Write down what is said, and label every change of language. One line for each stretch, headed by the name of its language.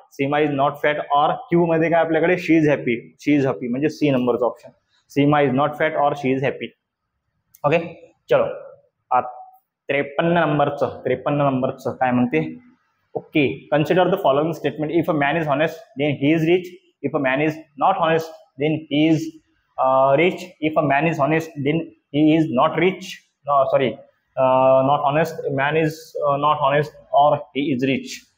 English: Seema is not fat
Marathi: और Q मध्ये काय आपल्याकडे?
English: she is happy
Marathi: म्हणजे सी नंबरचा option.
English: Seema is not fat और she is happy.
Marathi: ओके चलो 53 नंबरचं काय म्हणते?
English: Okay, consider the following statement. If a man is honest, then he is rich. If a man is not honest, then he is rich. If a man is honest, then he is not rich. Not honest. A man is not honest or he is rich.